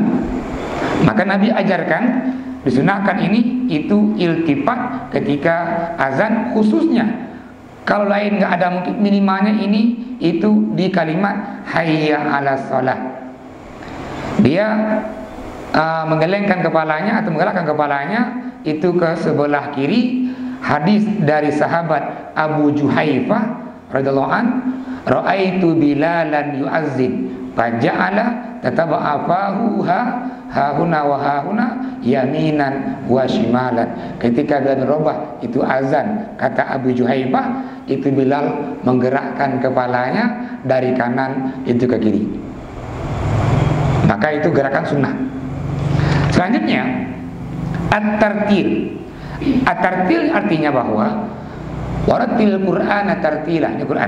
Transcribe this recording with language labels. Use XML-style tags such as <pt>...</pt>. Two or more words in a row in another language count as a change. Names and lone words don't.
<id>Maka Nabi ajarkan disunahkan ini itu iltifat ketika azan, khususnya kalau lain nggak ada mungkin minimalnya ini itu di kalimat</id> <ar>حي على الصلاة.</ar> <id>Dia menggelengkan kepalanya atau menggerakkan kepalanya itu ke sebelah kiri. Hadis dari sahabat Abu Juhaifah</id> <ar>رضي الله عن، رأيت بلالا يؤذن فجعل تتبع فاه هاهنا وهاهنا يمينا وشمالا.</ar> <id>Ketika Bilal bin Rabah itu azan, kata Abu Juhaifah, itu Bilal menggerakkan kepalanya dari kanan itu ke kiri. Maka itu gerakan sunnah. Selanjutnya at-tartil. At-tartil artinya bahwa</id> <ar>ورتل القرآن ترتيلا,</ar> <id>ini Quran.</id>